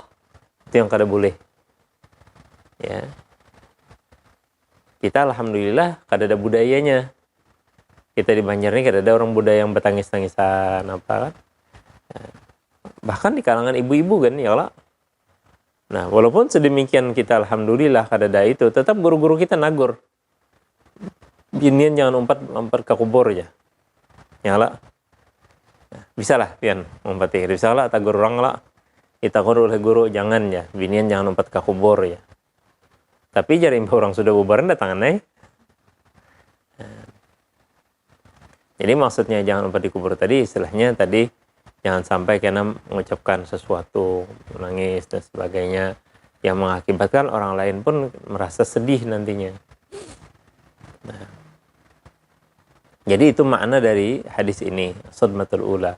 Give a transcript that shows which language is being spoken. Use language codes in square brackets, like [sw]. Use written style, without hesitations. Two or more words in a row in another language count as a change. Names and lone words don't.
[bjn] Itu yang kada boleh. Ya. Kita alhamdulillah kada ada budayanya. Kita di Banjar ini kada ada orang budaya yang bertangis-tangisan apa kan. Ya. [id] Bahkan di kalangan ibu-ibu kan [ar] يا الله. [bjn] Nah, walaupun sedemikian kita alhamdulillah kada ada itu, tetap guru-guru kita nagur. Binian jangan umpat ke kubur ya. [ar] يا الله. [bjn] Nah, bisa lah pian umpati. Bisa lah tagur orang lah. Ditagur oleh guru jangan ya. Binian jangan umpat ke kubur ya. Tapi jari orang sudah bubaran datangan nih. [id] Jadi maksudnya jangan umpat di kubur tadi, istilahnya tadi jangan sampai kena mengucapkan sesuatu, menangis dan sebagainya yang mengakibatkan orang lain pun merasa sedih nantinya. Nah, jadi itu makna dari hadis ini, [ar] الصدمة الأولى.